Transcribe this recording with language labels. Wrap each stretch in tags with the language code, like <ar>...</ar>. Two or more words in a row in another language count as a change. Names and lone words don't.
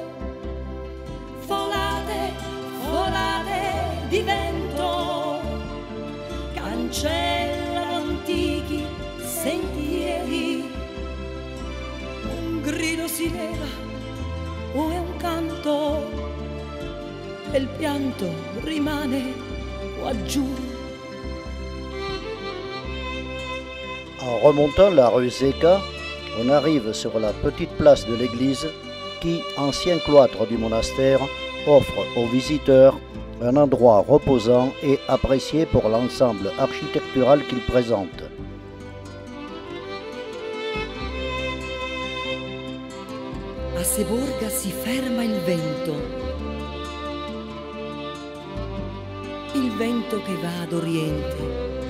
<it>folate, folate di vento, cancellano antichi sentieri. Un grido si leva, o è un canto, e il pianto rimane quaggiù.</it> <fr>En remontant la rue Zecca, on arrive sur la petite place de l'église qui, ancien cloître du monastère, offre aux visiteurs un endroit reposant et apprécié pour l'ensemble architectural qu'il présente.</fr> <it>A Seborga si ferma il vento che va ad oriente.</it>